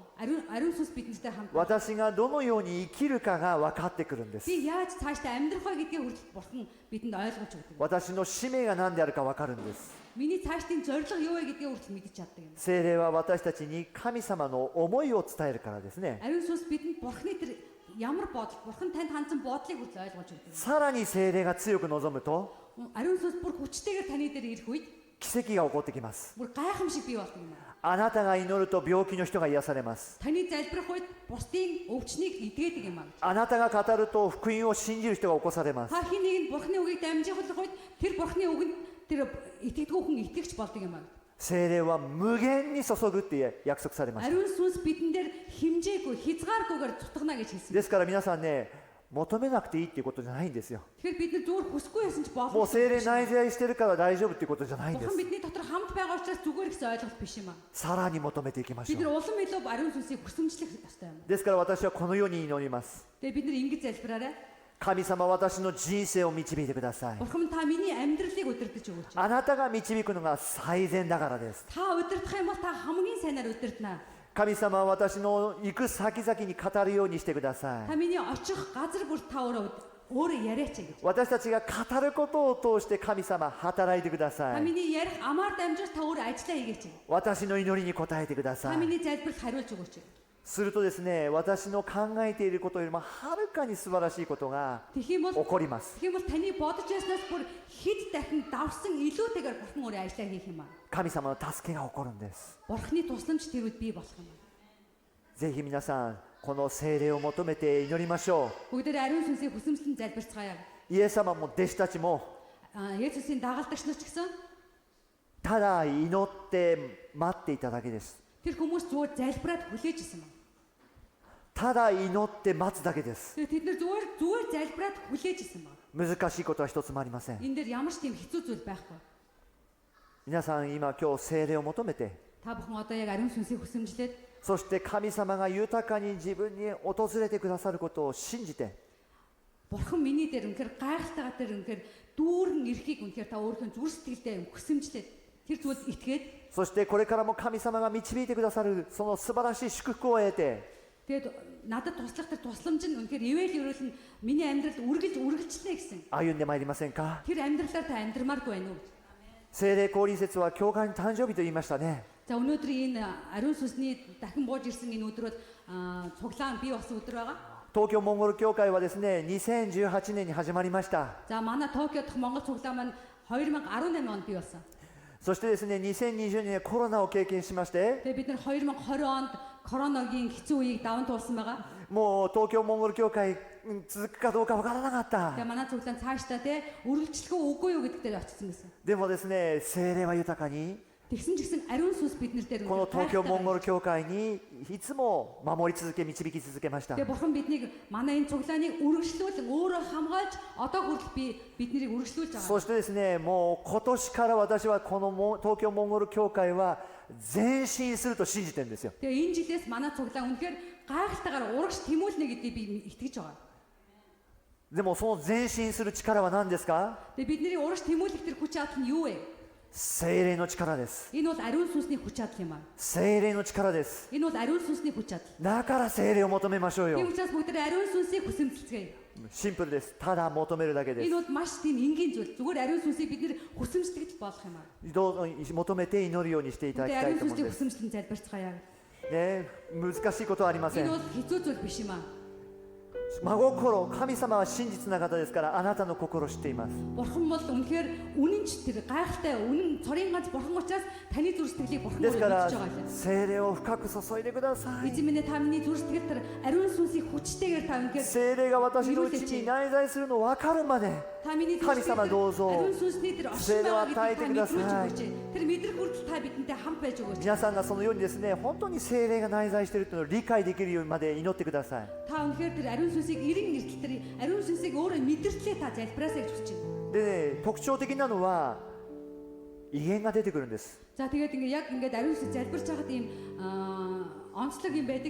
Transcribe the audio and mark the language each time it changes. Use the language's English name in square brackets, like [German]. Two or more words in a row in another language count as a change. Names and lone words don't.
[Mongolian] Ариун сүнс бидэнтэй хамт. [Japanese] 私がどのように生きるかが分かってくるんです。 [Mongolian] Би яаж цаашдаа амьдрах вэ гэдгийг хүртэл Бурхан бидэнд ойлгуулж өгдөг. [Japanese] 私の使命が何であるか分かるんです。 [Mongolian] Миний цаашдын зорилго юу вэ гэдгийг хүртэл мэдэж чаддаг юм. [Japanese] 聖霊は私たちに神様の思いを伝えるからですね。 [Mongolian] Ариун сүнс бидэнд Бурханы тэр ямар бодол, Бурхан танд хандсан бодлыг хүртэл ойлгуулж өгдөг. [Japanese] さらに聖霊が強く望むと [Mongolian] Ариун сүнс бүр хүчтэйгээр таны дээр ирэх үед [Japanese] 奇跡が起こってきます。 [Mongolian] бүр гайхамшиг бий болдог юм. [Japanese] あなたが祈ると病気の人が癒されます。 [Mongolian] Таны залбирах үед бусдын өвчнийг идгээдэг юм аа. [Japanese] あなたが語ると福音を信じる人が起こされます。 [Mongolian] Та хин нэг нь Бурханы үгийг дамжуулах үед тэр Бурханы үгэнд тэр итгэдэггүй хүн итгэгч болдог юм аа. [Japanese] 聖霊は無限に注ぐって約束されました。 [Mongolian] Ариун сүнс бидэн дээр химжээгүй, хязгааргүйгээр тутагна гэж хэлсэн. [Japanese] ですから皆さんね、求めなくていいっていうことじゃないんですよ。 [Mongolian] Тэгэхээр бид нар зүгээр хүсэхгүй байсан ч [Japanese] もう [Mongolian] болох. [Japanese] 聖霊内在してるから大丈夫っていうことじゃないんで [Mongolian] Бурхан [Japanese] す。 [Mongolian] бидний дотор хамт байгаа учраас зүгээр гэсэн ойлголт биш юм аа. [Japanese] さらに求めていきまし [Mongolian] Бид [Japanese] ょ [Mongolian] нар [Japanese] う。 [Mongolian] улам илүү Ариун сүнсийг хүсэмжлэх ёстой юм. [Japanese] ですから私はこのように祈ります。 [Mongolian] Тэгээ бид нар ингэж залбираарай. [Japanese] 神様、私の人生を導いてください。 [Mongolian] Бурхан та миний амьдралыг удирдах өгөөч. [Japanese] あなたが導くのが最善だからです。 [Mongolian] Та удирдах юм бол та хамгийн сайнаар удирдана. [Japanese] 神様は私の行く先々に語るようにしてくださ [Mongolian] Та [Japanese] い。 [Mongolian] миний очих газар бүр та өөрөө яриач гэж. [Japanese] 私たちが語ることを通して神様働いてくだ [Mongolian] Та [Japanese] さい。 [Mongolian] миний ярих амаар дамжуулж та өөрөө ажиллаа хийгээч. [Japanese] 私の祈りに応えてくだ [Mongolian] Та [Japanese] さい。 [Mongolian] миний залбиралд хариулж өгөөч. [Japanese] するとですね、私の考えていることよりもはるかに素晴らしいことが [Mongolian] Тэгэх юм бол [Japanese] 起こります。 [Mongolian] таны бодож байснаас бүр хэд дахин давсан илүүтэйгээр Бурхан өөрөө ажиллаа хийх юм аа. [Japanese] 神様の助けが起こるんです。 [Mongolian] Бурханы тусламж тэр үед бий болох юм аа. [Japanese] ぜひ皆さん、この聖霊を求めて祈りましょ [Mongolian] Бүгдээрээ ариун сүнсийг хүсэмжлэн залбирцгаая. [Japanese] う。イエス様も弟子たちも [Mongolian] Есүсийн дагалдагч нар ч гэсэн [Japanese] ただ祈って待っていただけです。 [Mongolian] тэр хүмүүс зүгээр залбираад хүлээж исэн юм. [Japanese] ただ祈って待つだけです。 [Mongolian] Тэгээ тэд нар зүгээр залбираад хүлээж исэн юм. [Japanese] 難しいことは一つもありません。 [Mongolian] Энэ дээр ямар ч тийм хэцүү зүйл байхгүй. [Japanese] 皆さん今今日聖霊を求めて、 [Mongolian] Та бүхэн одоо яг ариун сүнсийг хүсэмжлээд [Japanese] そして神様が豊かに自分に訪れてくださることを信じて、 [Mongolian] Бурхан миний дээр үнэхээр гайхалтайгаа дээр үнэхээр дүүрэн ирэхийг үнэхээр та өөрийнхөө зүрх сэтгэлдээ хүсэмжлээд тэр зүйлд итгээд [Japanese] そしてこれからも神様が導いてくださるその素晴らしい祝福を得て、 [Mongolian] тэгээд надад туслах тэр тусламж нь үнэхээр ивэл ирүүл нь миний амьдралд үргэлжлэнэ гэсэн. [Japanese] 歩んでまいりませんか。 [Mongolian] Тэр амьдралаар та амьдрмааргүй байна уу? [Japanese] 聖霊降臨節は教会の誕生日と言いましたね。 [Mongolian] За өнөөдөр энэ ариун сүнсний дахин бууж ирсэн энэ өдрөд цуглаан бий болсон өдөр байгаа. [Japanese] 東京モンゴル教会はですね、2018年に始まりました。 [Mongolian] За манай Токио дахь Монгол цуглаан маань 2018 онд бий болсон. [Japanese] そしてですね、2020年コロナを経験しまして、 [Mongolian] Тэгээ бид нар 2020 онд коронавигийн хэцүү үеийг даван туулсан байгаа. [Japanese] もう東京モンゴル教会続くかどうかわからなかった。 [Mongolian] Тэгээ манай цуглаан цаашдаа те үргэлжлэх үгүй юу гэдэг дээр очсон байсан. [Japanese] でもですね、聖霊は豊かに [Mongolian] Тэгсэн ч гэсэн ариун сүнс бид нар дээр [Japanese] この東京モンゴル教会にいつも守り続け導き続けました。 [Mongolian] Тэгээ бурхан биднийг манай энэ цуглааныг үргэлжлүүлэн өөрөө хамгаалж одоо хүртэл бид нарыг үргэлжлүүлж байгаа. [Japanese] そしてですね、もう今年から私はこの東京モンゴル教会は前進すると信じてるんですよ。 [Mongolian] Тэгээ энэ жилээс манай цуглаан үнэхээр гайхалтайгаар урагш тэмүүлнэ гэдгийг би итгэж байгаа. [Japanese] でもその前進する力は何ですか？ [Mongolian] Тэгээ бидний урагш тэмүүлэх тэр хүч чадал нь юу вэ? [Japanese] 聖霊の力です。 [Mongolian] Энэ бол ариун сүнсний хүч чадал юм аа. [Japanese] 聖霊の力です。 [Mongolian] Энэ бол ариун сүнсний хүч чадал. [Japanese] だから聖霊を求めましょうよ。 [Mongolian] Тийм учраас бүгд ариун сүнсийг хүсэмжлэцгээе. [Japanese] シンプルです。ただ求めるだけです。 [Mongolian] Энэ бол маш тийм энгийн зүйл. Зүгээр ариун сүнсийг бид нэр хүсэмжлэх болох юм аа. [Japanese] どうぞ求めて祈るようにしていただき [Mongolian] Тэгээ [Japanese] たい [Mongolian] ариун [Japanese] と思うん [Mongolian] сүнсийг [Japanese] です。 [Mongolian] хүсэмжлэн залбирцгаая. [Japanese] ね、難しいことはありませ [Mongolian] Энэ [Japanese] ん。 [Mongolian] бол хэцүү зүйл биш юм аа. [Japanese] 真心、神様は真実な方ですから、あなたの心を知っています。 [Mongolian] Бурхан бол үнэхээр үнэнч тэр гайхалтай үнэн цорын ганц бурхан учраас таны зүрх сэтгэлийг бурхан [Japanese] です [Mongolian] өөрөө [Japanese] から [Mongolian] мэдж байгаа юм. [Japanese] 聖霊を深く注いでください。 [Mongolian] Эзэн минь та миний зүрх сэтгэл тэр ариун сүнсийг хүчтэйгээр та үнэхээр [Japanese] 聖霊が私のうちに内在するの分かるまで、 [Mongolian] та миний [Japanese] 神様どうぞ [Mongolian] ариун сүнсний тэр оршин байгаа гэдгийг та мэдрүүлж өгөөч. Тэр мэдрэх хүртэл та бидэнтэй хамт байж өгөөч. [Japanese] 皆さんがそのようにですね、本当に聖霊が内在しているというのを理解できるようにまで祈ってください。 [Mongolian] Та үнэхээр тэр ариун сүнсийг эрен эртэл тэр ариун сүнсийг өөрөө мэдэртлээ та залбираасаа гэж хүсэж байна. [Japanese] でね、特徴的なのは威厳が出てくるんです。 [Mongolian] За тэгээд ингээ яг ингээд ариун сүнс залбирч байхад ийм онцлог юм байдаг.